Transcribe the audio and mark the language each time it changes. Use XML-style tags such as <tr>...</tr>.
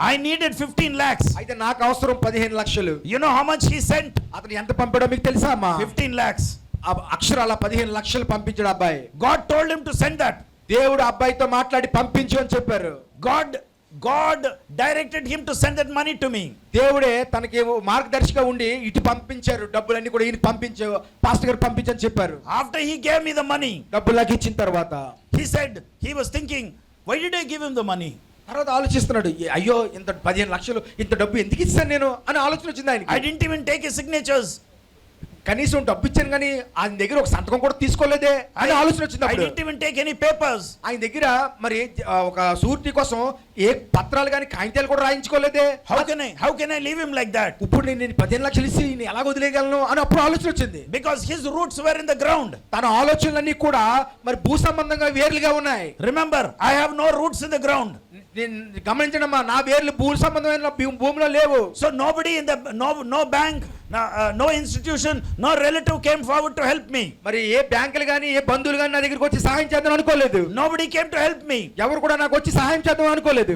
<en>I needed 15 lakhs.</en> <te>అయితే నాకు అవసరం 15 లక్షలు.</te> <en>You know how much he sent?</en> <te>అతను ఎంత పంపాడో మీకు తెలుసా అమ్మా?</te> <en>15 lakhs.</en> <te>అక్షరాల 15 లక్షలు పంపించాడు అబ్బాయి.</te> <en>God told him to send that.</en> <te>దేవుడు అబ్బాయితో మాట్లాడి పంపించు అని చెప్పారు.</te> <en>God directed him to send that money to me.</en> <te>దేవుడే తనకి మార్గదర్శిగా ఉండి ఇటు పంపించారు, డబ్బులన్నీ కూడా ఈయన పంపించారు, పాస్టర్ గారు పంపించని చెప్పారు.</te> <en>After he gave me the money,</en> <te>డబ్బులు నాకు ఇచ్చిన తర్వాత</te> <en>he said, he was thinking, why did I give him the money?</en> <te>తర్వాత ఆలోచిస్తున్నాడు, అయ్యో ఇంత 15 లక్షలు ఇంత డబ్బు ఎందుకు ఇస్తాను నేను అని ఆలోచన వచ్చింది ఆయనకి.</te> <en>I didn't even take his signatures.</en> <te>కనీసం డబ్బు ఇచ్చాను కానీ ఆయన దగ్గర ఒక సంతకం కూడా తీసుకోలేదే అని ఆలోచన వచ్చింది.</te> <en>I didn't even take any papers.</en> <te>ఆయన దగ్గర మరి ఒక షూరిటీ కోసం ఏ పత్రాలు కానీ కాగితాలు కూడా రాయించుకోలేదే.</te> <en>How can I leave him like that?</en> <te>ఇప్పుడు నేను 15 లక్షలు ఇచ్చి నేను ఎలా వదిలేయగలను అని అప్పుడు ఆలోచన వచ్చింది.</te> <en>Because his roots were in the ground.</en> <te>తన ఆలోచనలన్నీ కూడా మరి భూ సంబంధంగా వేర్లుగా ఉన్నాయి.</te> <en>Remember, I have no roots in the ground.</en> <te>నేను గమనించడమ్మా, నా వేర్లు భూమి సంబంధమైన భూమిలో లేవు.</te> <en>So nobody in the no bank, no institution, no relative came forward to help me.</en> <te>మరి ఏ బ్యాంకులు కానీ ఏ బంధువులు కానీ నా దగ్గరికి వచ్చి సహాయం చేద్దాం అనుకోలేదు.</te> <en>Nobody came to help me.</en> <te>ఎవరు కూడా నాకు వచ్చి సహాయం చేద్దాం అనుకోలేదు.</te>